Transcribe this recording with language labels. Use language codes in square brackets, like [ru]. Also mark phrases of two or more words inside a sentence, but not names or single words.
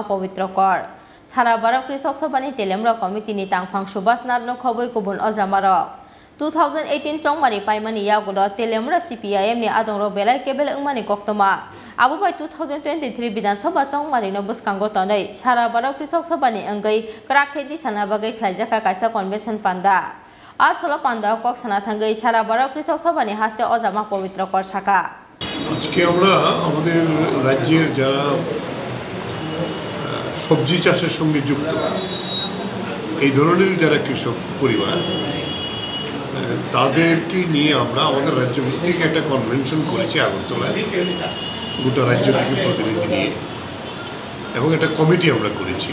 [trp] pawitrokor Sara Bharat Krishak Sabhani Teliamura Committee ni tangphang subas narno khoboi kubun ojamarok 2018 chongmari paimani yagulo Teliamura CPIM ni adongrok belai kebel wngmani koktoma Abubai 2023 Bidansabha chongmari no bwskango tonei Sara Bharat Krishak Sabhani wngwi krakhedi sana bagwi Khlaijakha Kaisa Convention Panda Asalo Panda kok sana thangwi Sara Bharat Krishak Sabhani haste ojama pawitrokor saka [bn] আজকে আমরা আমাদের রাজ্যের যারা সবজি চাষের সঙ্গে যুক্ত এই ধরনের যারা কৃষক পরিবার তাদেরকে নিয়ে আমরা আমাদের রাজ্য ভিত্তিক একটা কনভেনশন করেছি আগরতলায় গোটা রাজ্য থেকে প্রতিনিধি নিয়ে এবং একটা কমিটি আমরা করেছি